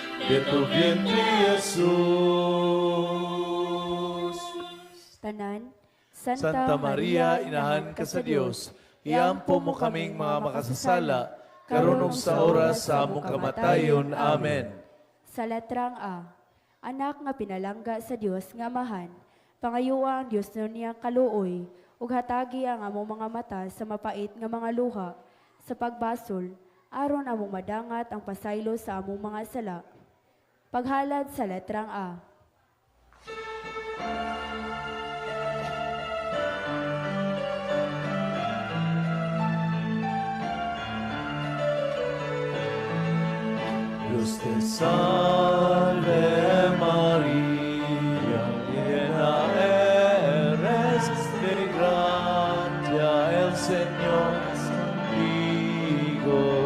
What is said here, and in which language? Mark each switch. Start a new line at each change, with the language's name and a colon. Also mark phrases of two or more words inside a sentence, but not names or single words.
Spanish: de tu vientre, Jesús.
Cebuano: Tanan, Santa Maria, inahan ka sa Dios, iampo mo kaming mga makasasala, karunong sa oras sa among kamatayon. Amen. Sa letrang A, anak nga pinalangga sa Dios nga amahan, pangayuwa ang Dios nun niyang kaluoy, ug hatagi ang among mga mata sa mapait nga mga luha, sa pagbasol, aron among madangat ang pasaylo sa among mga sala. Paghalad sa letrang A.
Spanish: Dios te salve María, llena eres de gracia, el Señor es contigo,